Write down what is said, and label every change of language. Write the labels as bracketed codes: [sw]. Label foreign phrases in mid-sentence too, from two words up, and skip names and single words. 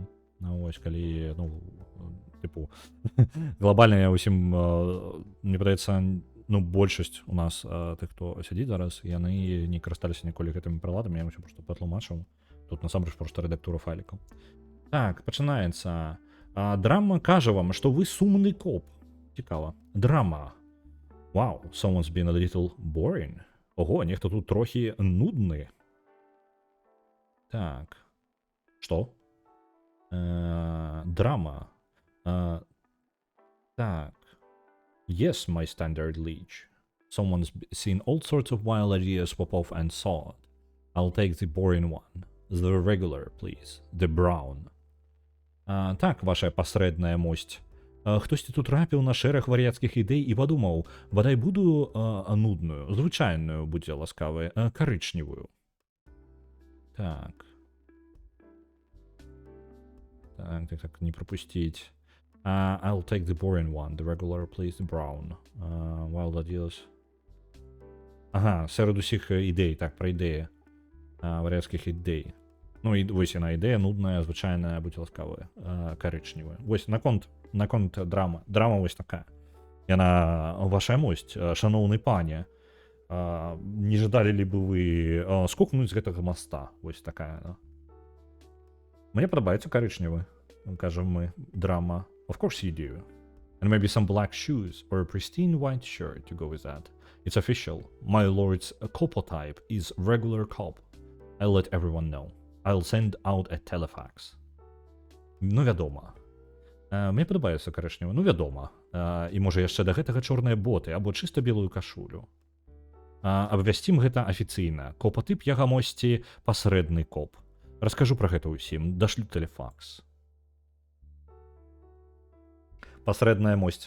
[be] Ну, ось, калі, ну, типу, глобальна я ўсім, мне падаецца, ну, большасць у нас тых, хто сядзіць зараз, яны не карысталіся ніколі гэтымі прыладамі, я ўсё просто патлумачыў. Тут насамрэч просто рэдактура файлікаў. Так, пачынаецца. Драма кажа вам, што вы сумны коп. Цікава. Драма. [en] Wow, someone's been a little boring. [be] Ого, нехто тут трохі нудны. Так. Што? Драма. Так. [en] Yes, my standard liege. Someone's seen all sorts of wild ideas pop off and saw it. I'll take the boring one. The regular, please. The brown. [be] Так, ваша пасрэдная мосць. Хтосьці тут трапіў на шэраг вар'яцкіх ідэй і падумаў, бадай буду нудную, звычайную, будзе ласкавы, карычневую. [ru] Так. Так, не пропустить. [en] I'll take the boring one, the regular, please, the brown. Wild ideas. [uk] Ага, серед усіх ідей, так, про ідеї. [be] Вар'яцкіх ідей. Ну, і вось яна ідэя, нудная, звычайная, будзе ласкавая, карычневая. Вось, наконт драма. Драма вось такая. Яна, ваша мосць, шаноўны пане, не жадалі ли бы вы скокнуць з гэтага моста? Вось такая. Мне падабаецца карычневы, кажам мы, драма. [en] Of course you do. And maybe some black shoes or a pristine white shirt to go with that. It's official. My lord's copotype is regular cop. I'll let everyone know. I'll send out a telefax. [be] Ну, вядома. Мне падабаецца карычневы, ну вядома. І можа яшчэ да гэтага чорныя боты або чыста белую кашулю. Абвясцім гэта афіцыйна. Копатып ягамосці пасрэдны коп. Раскажу пра гэта ўсім. Дашлю телефакс. Пасрэдная мосць.